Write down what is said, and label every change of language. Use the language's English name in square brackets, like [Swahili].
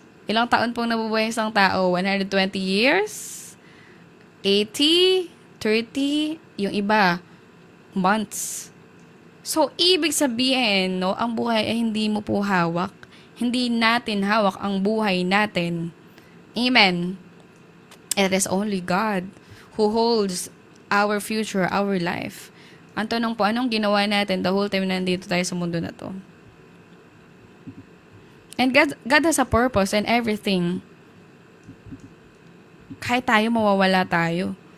[Filipino] Ilang taon pong nabubuhay isang tao? 120 years? 80? 30? Yung iba, months. So, ibig sabihin, no, ang buhay ay hindi mo po hawak. Hindi natin hawak ang buhay natin. [English] Amen. It is only God who holds our future, our life. [Filipino] Ang tanong po, anong ginawa natin [English] the whole time [Filipino] na nandito tayo sa mundo na to? [English] And God has a purpose and everything. [Filipino] Kahit tayo, mawawala tayo.